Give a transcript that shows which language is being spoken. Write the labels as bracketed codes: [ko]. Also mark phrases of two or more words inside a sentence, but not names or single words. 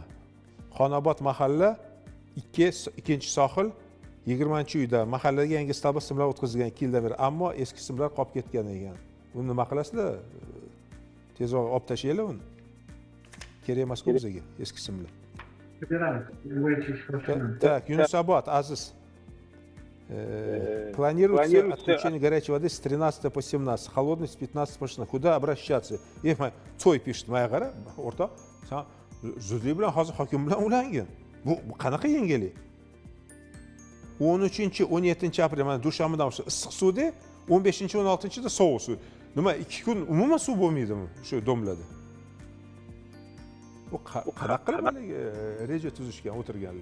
[uz] Xonobod mahalla 2-sohil 20-uyda mahallaga yangi stabli simlar o'tkazilgan 2 yildan beri, ammo eski simlar qolib ketgan ekan. Uni nima qilasizlar? Tezroq olib tashlanglar uni. Kerak emas-ku bizga eski simlar. [ru] Так, Юнусобод, Aziz. Планируется отключение горячей воды с 13 по 17, холодной с 15 по 16. Куда обращаться? Цой пишет, моя гора, орта. [uz] Zudlik bilan hozir hokim bilan ulangin. Bu qanaqa yengillik? 13-17 aprel mana dushanbadan issiq suvda, 15-16-da sovuq suv. Nima 2 kun umuman suv bo'lmaydimi shu domlada? Bu qanaqa qilib reja tuzishgan o'tirganlar.